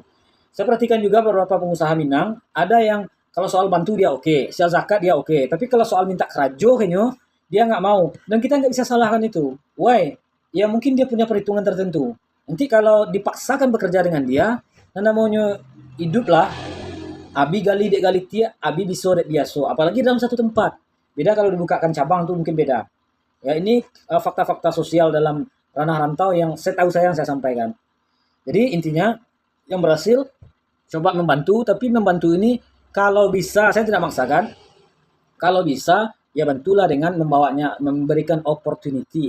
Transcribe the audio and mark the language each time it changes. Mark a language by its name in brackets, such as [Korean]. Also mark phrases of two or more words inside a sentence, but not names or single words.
[Indonesian] Saya perhatikan juga beberapa pengusaha Minang, ada yang kalau soal bantu dia oke, soal zakat dia oke. Tapi kalau soal minta kerajo kayaknya, dia nggak mau. Dan kita nggak bisa salahkan itu. Why? Ya mungkin dia punya perhitungan tertentu. Nanti kalau dipaksakan bekerja dengan dia, dan namanya hidup lah, [Minangkabau] abi gali dek gali tia, abi biso dek biaso. [Indonesian] Apalagi dalam satu tempat. Beda kalau dibukakan cabang tuh mungkin beda. Ya ini fakta-fakta sosial dalam ranah rantau yang saya sampaikan. Jadi intinya yang berhasil coba membantu, tapi membantu ini kalau bisa, saya tidak maksakan. Kalau bisa ya bantulah dengan memberikan opportunity.